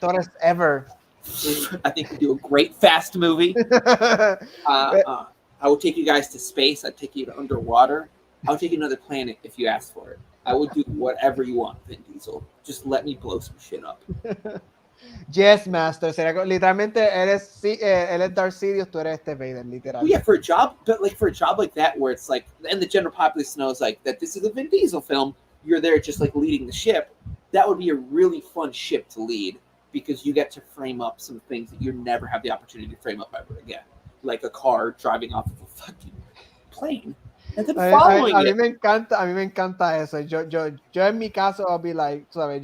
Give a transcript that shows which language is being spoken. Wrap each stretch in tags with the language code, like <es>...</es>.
<es>directores ever.</es> <en>I think he'd do a great Fast movie. I will take you guys to space. I'd take you to underwater. I'll take you to another planet if you ask for it. I will do whatever you want, Vin Diesel. Just let me blow some shit up. Yes, Master.</en> <es>Literalmente, él es Darth Sidious, tú eres este Vader, literal.</es> <en>Well, yeah, for a job, but like for a job like that, where it's like, and the general populace knows like that this is a Vin Diesel film. You're there just like leading the ship. That would be a really fun ship to lead because you get to frame up some things that you never have the opportunity to frame up ever again, like a car driving off of a fucking plane and then following</en> <es>a mí</es> <en>it.</en> <es>me encanta eso. Yo en mi caso,</es> <en>I'll be like,</en> <es>¿sabes?</es>